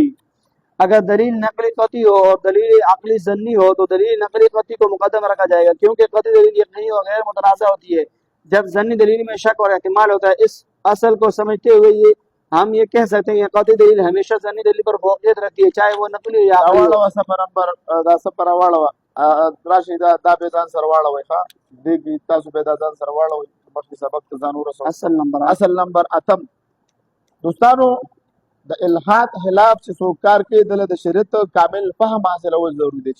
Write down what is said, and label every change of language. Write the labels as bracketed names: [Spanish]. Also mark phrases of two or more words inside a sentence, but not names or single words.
[Urdu] اگر دلیل نقلی قطعی ہو اور دلیل عقلی ظنی ہو تو دلیل نقلی قطعی کو مقدم رکھا جائے گا، کیونکہ قطعی دلیل یقینی اور غیر متنازعہ ہوتی ہے. جب ظنی دلیل میں شک اور احتمال ہوتا ہے، اس اصل کو سمجھتے ہوئے ہم یہ کہہ سکتے ہیں کہ قطعی دلیل ہمیشہ ظنی دلیل پر فوقیت رکھتی ہے چاہے وہ نقلی ہو یا عقلی ہو. [Pashto] راواړوه صفحه نمبر دا صفحه راواړوه راشي دا به ځان سره واړوئ ښه دې کې تاسو به دا ځان سره واړوئ مخکې سبق ته ځان ورسوئ. اصل نمبر اتم دوستانو د الحاد خلاف چې څوک کار کوي دله د شریعت کامل فهم حاصلول ضروري دی.